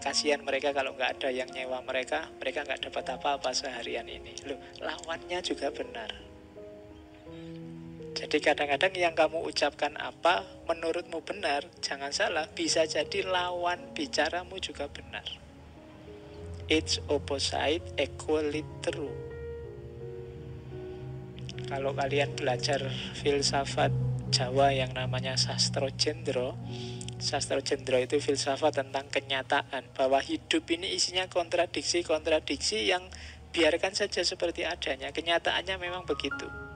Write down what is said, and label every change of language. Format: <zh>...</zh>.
<id>Kasihan mereka kalau nggak ada yang nyewa mereka nggak dapat apa-apa seharian ini. Loh, lawannya juga benar. Jadi kadang-kadang yang kamu ucapkan apa menurutmu benar, jangan salah, bisa jadi lawan bicaramu juga benar.</id> <en>Its opposite equally true.</en> <id>Kalau kalian belajar filsafat Jawa yang namanya Sastro Jendro, Sastra Jendro itu filsafat tentang kenyataan, bahwa hidup ini isinya kontradiksi-kontradiksi yang biarkan saja seperti adanya. Kenyataannya memang begitu.</id>